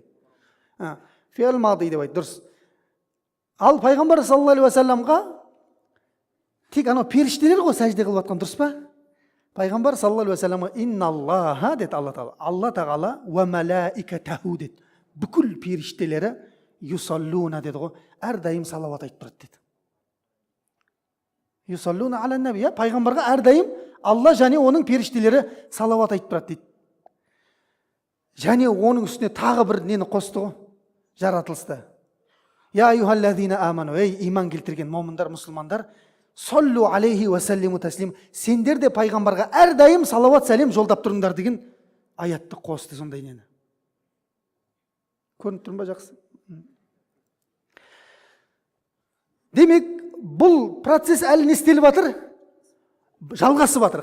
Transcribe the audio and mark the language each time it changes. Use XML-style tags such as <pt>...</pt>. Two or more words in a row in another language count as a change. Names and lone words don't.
<kk>Фиал мады деп айтты, дұрыс. Ал пайғамбар</kk> <ar>صلى الله عليه وسلم</ar> <kk>тек анау періштелер ғой сәжде қылып жатқан, дұрыс па? Пайғамбар</kk> <ar>صلى الله عليه وسلم</ar> <kk>«Инналлаха» деді Алла Тағала. Алла Тағала</kk> <ar>«وملائكته»</ar> <kk>деді. Бүкіл періштелері «Юсаллуна» деді ғой, әрдайым салауат айтып тұрады деді.</kk> <ar>«يصلون على النبي»,</ar> <kk>пайғамбарға әрдайым Алла және оның періштелері салауат айтып тұрады дейді. Және оның үстіне тағы бір нені қосты ғой, жаратылысты.</kk> <ar>«يا أيها الذين آمنوا»,</ar> <kk>ей иман келтірген момындар, мұсылмандар,</kk> <ar>«صلوا عليه وسلموا تسليما»,</ar> <kk>сендер де пайғамбарға әрдайым салауат сәлем жолдап тұрыңдар деген аятты қосты сондай нені. Көрініп тұрмын ба жақсы? Демек, бұл процесс әлі не істеліп жатыр? Жалғасып жатыр.</kk>